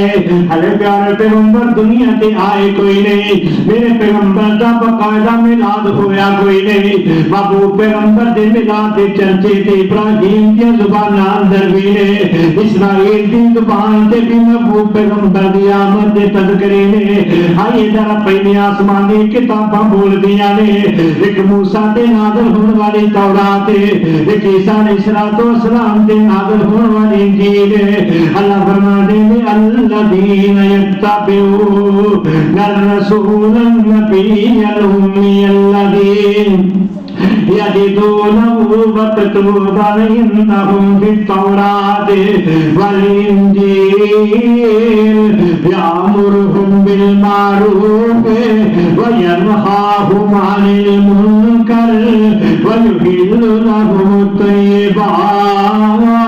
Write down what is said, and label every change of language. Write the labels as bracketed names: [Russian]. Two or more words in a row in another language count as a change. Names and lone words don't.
[Punjabi] ہلے پیارے پیغمبر دنیا تے آئے کوئی نہیں, میرے پیغمبر دا باقاعدہ میلاد ہویا کوئی نہیں. محبوب پیغمبر دے میلاد دے چرچے تے ابراہیم دی زبان اندر بھی نے, اسرائیل دی زبان تے بھی محبوب پیغمبر دی آمد دے تذکرے نے. آئیے ذرا پہلی آسمانی کتاباں بول دی نے, ایک موسیٰ تے نازل ہون والی تورات, ایک عیسیٰ علیہ السلام تے نازل ہون والی انجیل. [Urdu] اللہ فرماتے ہیں [Arabic] الذین یتبعون الرسول النبی الامی الذین یجدونہ مکتوبا عندہم فی التوراۃ والانجیل یأمرہم بالمعروف وینہاہم عن المنکر ویحل لہم الطیبات